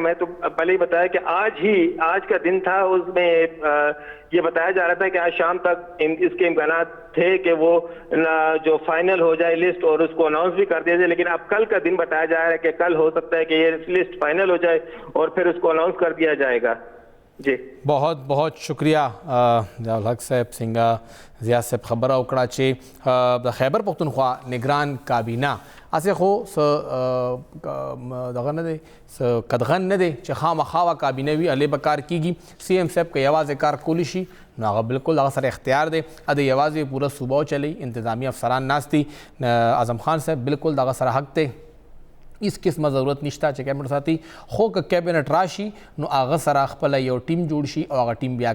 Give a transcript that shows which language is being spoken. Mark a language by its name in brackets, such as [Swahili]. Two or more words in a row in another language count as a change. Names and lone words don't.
[Urdu] میں تو پہلے ہی بتایا کہ آج کا دن تھا، اس میں یہ بتایا جا رہا تھا کہ آج شام تک اس کے امکانات تھے کہ وہ جو فائنل ہو جائے لسٹ اور اس کو اناؤنس بھی کر دیا جائے، لیکن اب کل کا دن بتایا جا رہا ہے کہ کل ہو سکتا ہے کہ یہ لسٹ فائنل ہو جائے اور پھر اس کو اناؤنس کر دیا جائے گا۔ جی بہت بہت شکریہ [Pashto] ضیاء الحق صاحب سنگا ضیاء صاحب خبر اوکڑا چے خیبر پختونخوا نگران کابینہ اسے خو دغه نه دی قدغن نه دی چې خامخا کابینه وي هلې به کار کیږي سی ایم صاحب که یوازې کار کولی شي نو هغه بالکل هغه سره اختیار دی د یوازې پوره صوبه چلی انتظامی افسران ناست دي اعظم خان صاحب بالکل دغه سره حق دی اس قسمه ضرورت نشته چې کیبنټ ساتي خو که کیبنټ راشي نو هغه سره خپله یو ټیم جوړ شي او هغه ټیم بیا